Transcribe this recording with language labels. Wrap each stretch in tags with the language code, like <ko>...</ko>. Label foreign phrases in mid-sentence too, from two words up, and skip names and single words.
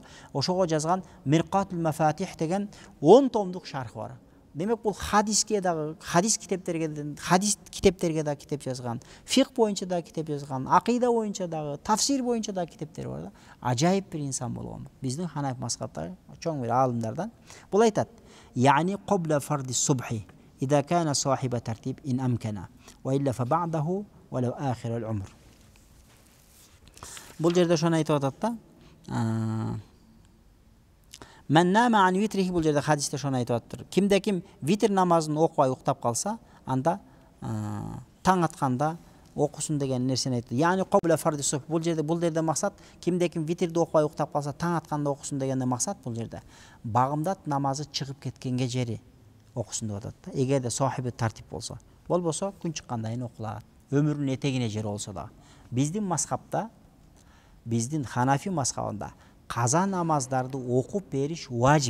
<ky>Ошого жазган Миркатул Мафатих деген 10 томдук шархы бар. Демек бул хадиске дагы, хадис китептерге да китеп жазган, фикх боюнча да китеп жазган, акыйда боюнча дагы, тафсир боюнча да китептери бар да. Ажайып бир инсан болгон. Биздин Ханафи мазхабтагы чоң бир аалымдардан. Бул айтат:</ky> <ar>"يعني قبل فرض الصبح إذا كان صاحب ترتيب إن أمكن وإلا فبعده ولو آخر العمر."</ar> <ky>Бул жерде ошону айтып атат да.</ky> <ar>من نام عن وتره,</ar> <ky>бул жерде хадисте ошону айтып атыптыр. Кимде ким витр намазын окубай уктап калса, анда таң атканда окусун деген нерсени айтты.</ky> <ar>يعني قبل فرض الصبح.</ar> <ky>Бул жерде максат кимде ким витрди окубай уктап калса, таң атканда окусун дегенде максат бул жерде багымдат намазы чыгып кеткенге жери окусун деп атат да. Эгерде сахиби тартип болбосо күн чыккандайын окулат. Өмүрүнүн этегине жери болсо да. Биздин мазхабта, биздин Ханафи мазхабында каза намаздарды окуп бериш важип.</ky>